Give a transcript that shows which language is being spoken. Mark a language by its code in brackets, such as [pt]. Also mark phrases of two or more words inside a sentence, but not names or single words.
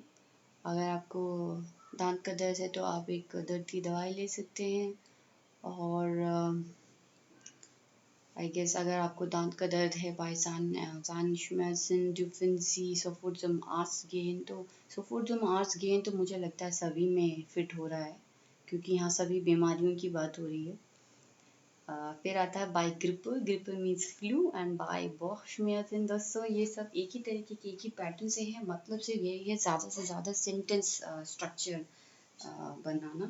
[hi] अगर आपको दांत का दर्द है तो आप एक दर्द की दवाई ले सकते हैं। और [en] I guess [hi] अगर आपको दांत का दर्द है [de] bei Zahnschmerzen dürfen Sie sofort zum Arzt gehen, [hi] तो [de] sofort zum Arzt gehen [hi] तो मुझे लगता है सभी में फिट हो रहा है, क्योंकि यहाँ सभी बीमारियों की बात हो रही है। फिर आता है [de] bei Grippe [hi] मीन्स [en] flu and [de] bei Bauchschmerzen. [hi] दोस्तों ये सब एक ही तरीके के एक ही पैटर्न से है, मतलब सिर्फ यही है ज़्यादा से ज़्यादा [en] sentence structure [hi] बनाना।